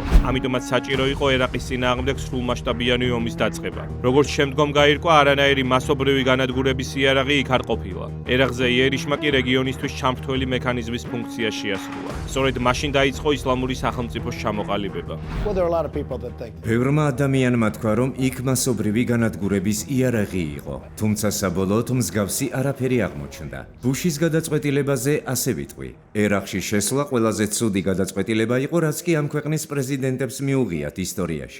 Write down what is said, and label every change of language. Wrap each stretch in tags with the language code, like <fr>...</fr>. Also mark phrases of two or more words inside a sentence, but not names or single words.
<ka>ამიტომაც საჭირო იყო ერაყის წინააღმდეგ სრულმასშტაბიანი ომის დაწყება. როგორც შემდგომ გაირკვა, არანაირი მასობრივი განადგურების იარაღი იქ არ ყოფილა. ერაყზე იერიშმა კი რეგიონისთვის ჩამრთველი მექანიზმის ფუნქცია შეასრულა. სწორედ მაშინ დაიწყო ისლამური სახელმწიფოს ჩამოყალიბება.</ka> <en>Well, there are a lot of people that think</en> <ka>ბევრმა ადამიანმა თქვა, რომ იქ მასობრივი განადგურების იარაღი იყო, თუმცა საბოლოოდ მსგავსი არაფერი აღმოჩნდა. ბუშის გადაწყვეტილებაზე ასე ვიტყვი. ერაყში შესვლა ყველაზე ცუდი გადაწყვეტილება იყო, რაც კი ამ ქვეყნის პრეზიდენტებს მიუღიათ ისტორიაში.</ka>